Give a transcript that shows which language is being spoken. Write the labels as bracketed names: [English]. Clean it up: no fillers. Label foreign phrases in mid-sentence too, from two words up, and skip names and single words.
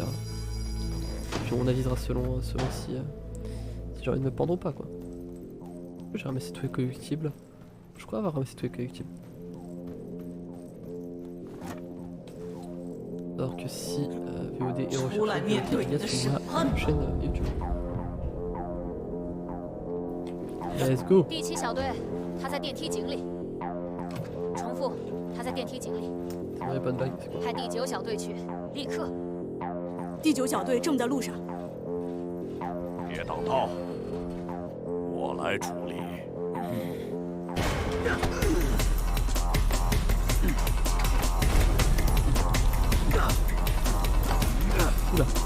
[French] Puis on avisera selon si j'ai envie de me pendre ou pas, quoi. J'ai ramassé tous les combustibles. Je crois avoir ramassé tous les combustibles. Alors que si VOD est recherché sur ma chaîne YouTube. [English] Let's go. [Chinese] 第7小队，他在电梯井里。重复，他在电梯井里。 [French] pas de bague, c'est quoi? [Chinese] 派第9小队去，立刻。第9小队正在路上。别挡道，我来处理。 [French] Oula.